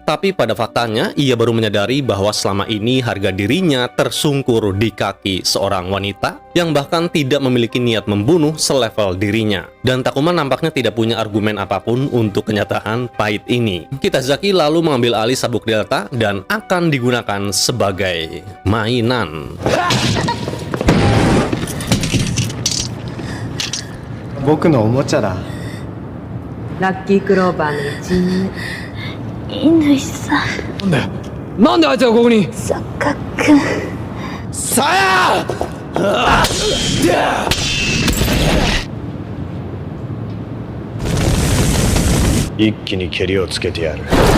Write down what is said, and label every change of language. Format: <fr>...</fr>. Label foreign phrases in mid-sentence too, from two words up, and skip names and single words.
<id>Tapi pada faktanya, ia baru menyadari bahwa selama ini harga dirinya tersungkur di kaki seorang wanita yang bahkan tidak memiliki niat membunuh selevel dirinya. Dan Takuma nampaknya tidak punya argumen apapun untuk kenyataan pahit ini. Kitazaki lalu mengambil alih sabuk Delta dan akan digunakan sebagai mainan.</id> <ja>僕のおもちゃだ。ラッキークローバーの一員乾さん、なんであいつがここに。坂君。一気に蹴りをつけてやる。</ja>